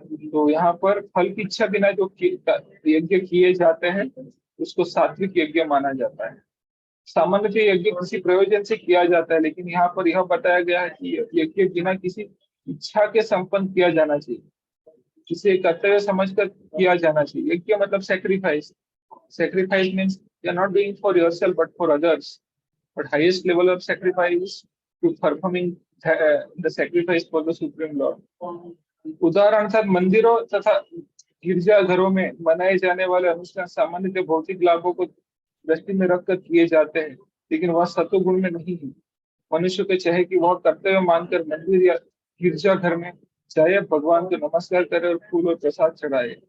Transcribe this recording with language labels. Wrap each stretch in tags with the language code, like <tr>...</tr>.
<hi>तो यहाँ पर फल की इच्छा बिना जो यज्ञ किए जाते हैं उसको सात्विक यज्ञ माना जाता है। सामान्यतः यज्ञ किसी प्रयोजन से किया जाता है, लेकिन यहाँ पर यह बताया गया है कि यज्ञ बिना किसी इच्छा के संपन्न किया जाना चाहिए, इसे कर्तव्य समझकर किया जाना चाहिए। यज्ञ मतलब sacrifice,</hi> <en>sacrifice means you are not doing for yourself but for others, but highest level of sacrifice is to performing the sacrifice for the supreme lord।</en> <hi>उदाहरणार्थ मंदिरों तथा गिरजाघरों में मनाए जाने वाले अनुष्ठान सामान्य भौतिक लाभों को दृष्टि में रखकर किए जाते हैं, लेकिन वह सत्वगुण में नहीं है। मनुष्य को चाहे कि वह कर्तव्य मानकर मंदिर या गिरजाघर में जाए, भगवान को नमस्कार करे और फूल और प्रसाद चढ़ाए।</hi>